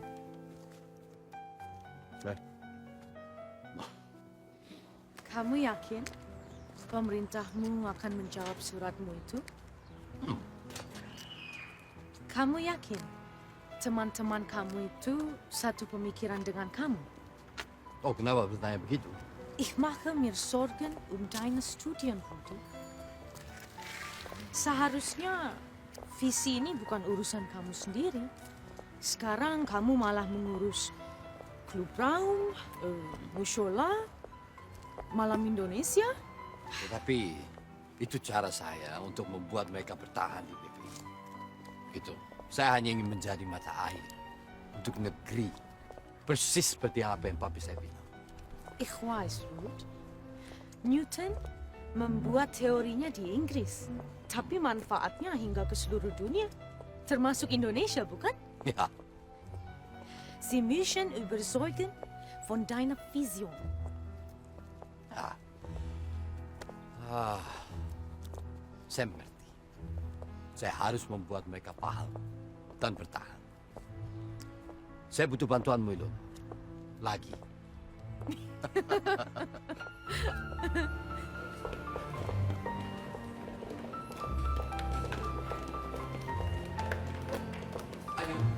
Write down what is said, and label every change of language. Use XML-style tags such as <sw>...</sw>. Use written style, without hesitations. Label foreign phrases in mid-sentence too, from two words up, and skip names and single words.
<id>Kamu yakin pemerintahmu akan menjawab suratmu itu? Kamu yakin teman-teman kamu itu satu pemikiran dengan kamu? Oh, kenapa bertanya begitu?</id> <de>Ich mache mir Sorgen deine Studien, Rudi.</de> <id>Seharusnya visi ini bukan urusan kamu sendiri. Sekarang kamu malah mengurus klub raung, musyola, malam Indonesia. Tetapi itu cara saya untuk membuat mereka bertahan di PP. Itu. Saya hanya ingin menjadi mata air untuk negeri. Persis seperti apa yang papi saya bilang.</id> <de>Ich weiß, Ruth.</de> <id>Newton membuat teorinya di Inggris, tapi manfaatnya hingga ke seluruh dunia, termasuk Indonesia, bukan? Ya,</id> <de>Sie müssen überzeugen von deiner Vision.</de> <id>saya mengerti. Saya harus membuat mereka paham dan bertahan. Saya butuh bantuanmu, Ilon. Lagi. Ayo.</id>